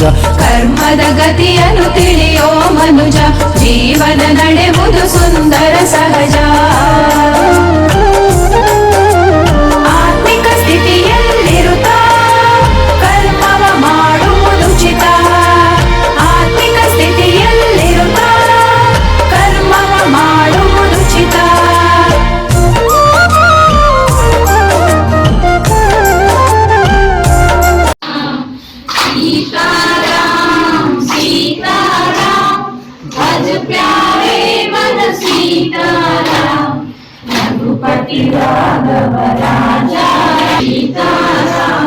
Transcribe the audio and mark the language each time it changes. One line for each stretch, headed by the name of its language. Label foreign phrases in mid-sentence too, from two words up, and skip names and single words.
Kannada: ಕರ್ಮದ ಗತಿಯನ್ನು ತಿಳಿಯೋ ಮನುಜ, ಜೀವನ ನಡೆಯುವುದು ಸುಂದರ ಸಹಜ. ಆತ್ಮಿಕ ಸ್ಥಿತಿಯಲ್ಲಿರುತ್ತಾ ಕರ್ಮವ ಮಾಡುವುದುಚಿತ. ಆತ್ಮಿಕ ಸ್ಥಿತಿಯಲ್ಲಿರುತ್ತಾ ಕರ್ಮವ ಮಾಡುವುದುಚಿತ.
Hindi: सीताराम सीताराम भज प्यारे मन सीताराम, रघुपति राघव राजा सीताराम.